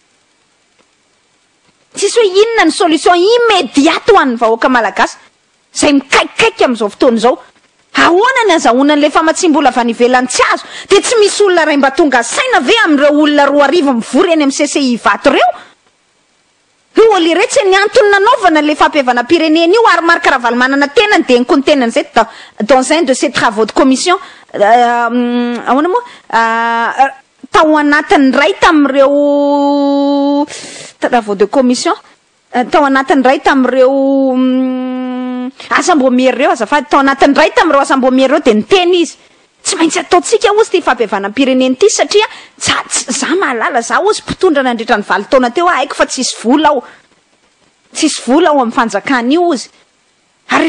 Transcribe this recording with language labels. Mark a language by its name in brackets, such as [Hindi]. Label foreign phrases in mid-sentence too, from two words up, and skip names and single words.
[Malagasy] hoe inona ny [French] solution immédiate [Malagasy] ho an'ny vahoaka malagasy zay mikaikikaiky amin'izao fotoana izao ahoana ny azahoana n'le famatsim-bola avy any ivelany tsy azo de tsy misy olona ray mba tonga saina ve amin'ireo olona 4 mivory eny amin'ny CCI vato reo io oliretsy ny antony nanaovana le Fampihavanam-pirenena io ary marika Ravalomanana tenany de ny tenany zay [French] dans un de ces travaux de commission [Malagasy] ahoana moa tao anatin'ny ray tamin'ireo [French] travaux de commission [Malagasy] tao anatin'ny ray tamin'ireo asambomiery reo azafady tao anatin'ny ray tamin'ireo asambomiery reo de niteny izy tsy maintsy ataotsika ozy ty Fampihavanam-pirenena ty satria za mahalala za ozy mpitondra nandritra ny 20 taona teo haiko fa tsisy vola aho amin'ny fanjakana io ozy ary